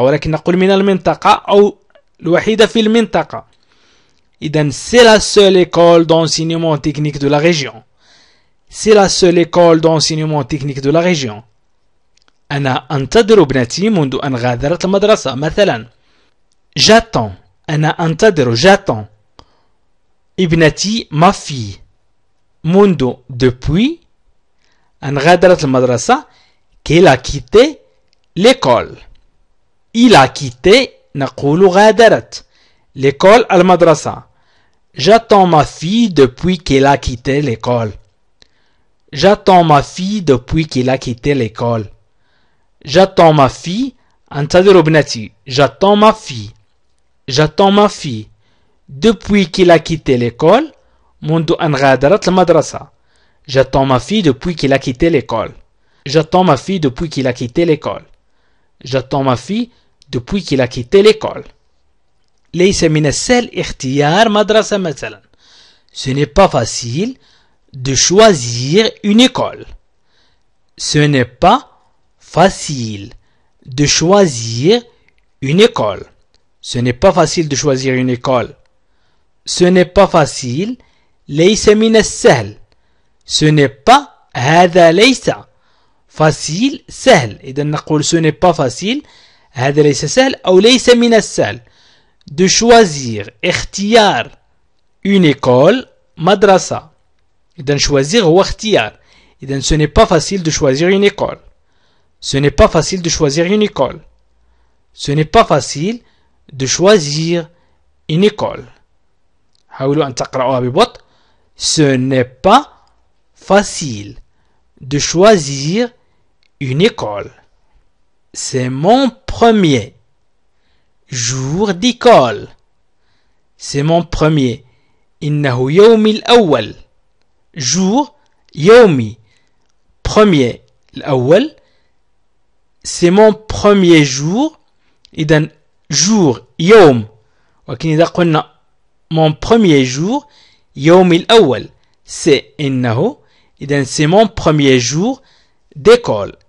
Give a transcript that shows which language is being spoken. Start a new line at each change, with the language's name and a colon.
Arabic: ولكن نقول من المنطقة أو الوحيدة في المنطقة.
French: إذن c'est la seule école d'enseignement technique de la région. C'est la seule école d'enseignement technique de la région.
Arabic: أنا أنتظر ابنتي منذ أن غادرت المدرسة مثلا.
French: J'attends.
Arabic: أنا أنتظر.
French: J'attends.
Arabic: ابنتي
French: ma fille.
Arabic: منذ
French: depuis
Arabic: أن غادرت المدرسة
French: qu'elle a quitté l'école. Il a quitté
Arabic: نقول غادرت
French: l'école
Arabic: المدرسة.
French: J'attends ma fille depuis qu'elle a quitté l'école. J'attends ma fille depuis qu'elle a quitté l'école. J'attends ma fille.
Arabic: أنتظر ابنتي.
French: J'attends ma fille. J'attends ma fille depuis qu'elle a quitté l'école.
Arabic: منذ أن غادرت المدرسة.
French: J'attends ma fille depuis qu'elle a quitté l'école. J'attends ma fille depuis qu'elle a quitté l'école. J'attends ma fille depuis qu'il a quitté l'école.
Arabic: ليس من السهل اختيار مدرسة مثلا.
French: Ce n'est pas facile de choisir une école. Ce n'est pas facile de choisir une école. Ce n'est pas facile de choisir une école. Ce n'est pas facile.
Arabic: ليس من السهل.
French: Ce n'est pas.
Arabic: هذا ليس.
French: facile
Arabic: سهل. إذا نقول
French: ce n'est pas facile.
Arabic: هذا ليس سهل أو ليس من السهل.
French: de choisir
Arabic: اختيار
French: une école
Arabic: مدرسة. إذا choisir هو اختيار.
French: إذا ce n'est pas facile de choisir une école. Ce n'est pas facile de choisir une école. Ce n'est pas facile de choisir une école.
Arabic: حاولوا أن تقرأوها ببطء.
French: Ce n'est pas facile de choisir une école. C'est mon premier jour d'école. C'est mon premier.
Arabic: إنه يومي الأول.
French: jour
Arabic: يومي.
French: premier
Arabic: الأول.
French: C'est mon premier jour.
Arabic: إذن jour يوم. ولكن إذا قلنا
French: mon premier jour
Arabic: يومي الأول
French: c'est
Arabic: إنه.
French: إذن c'est mon premier jour d'école.